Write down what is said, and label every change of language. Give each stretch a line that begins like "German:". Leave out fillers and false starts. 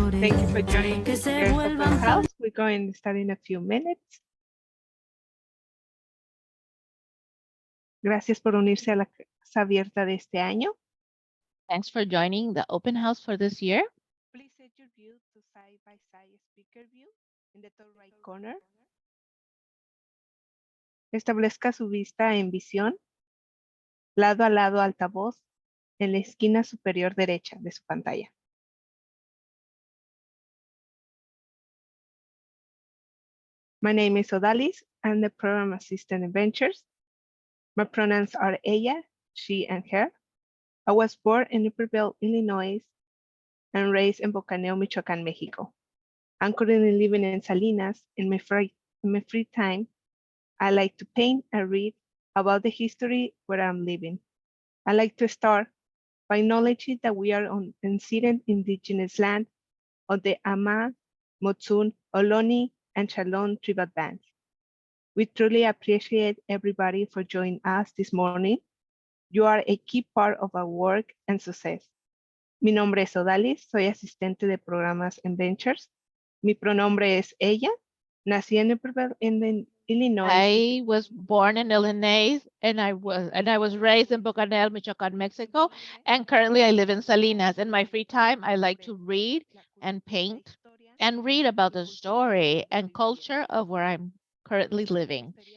English: Thank you for joining this open house. We're going to start in a few minutes.
Spanish: Gracias por unirse a la casa abierta de este año.
English: Thanks for joining the open house for this year. Please set your view to side-by-side speaker view in the top right corner.
Spanish: Establezca su vista en visión, lado a lado altavoz, en la esquina superior derecha de su pantalla.
English: My name is Odalis. I'm the program assistant in Ventures. My pronouns are ella, she, and her. I was born in Naperville, Illinois, and raised in Bocaneo, Michoacán, Mexico. I'm currently living in Salinas. In my free time, I like to paint and read about the history where I'm living. I like to start by acknowledging that we are on ancient indigenous land of the Ama, Motsun, Ohlone, and Chalon tribal bands. We truly appreciate everybody for joining us this morning. You are a key part of our work and success.
Spanish: Mi nombre es Odalis, soy asistente de programas en Ventures. Mi pronombre es ella. Nací en Illinois.
English: I was born in Illinois and I was raised in Bocanel, Michoacán, Mexico, and currently I live in Salinas. In my free time, I like to read and paint and read about the story and culture of where I'm currently living.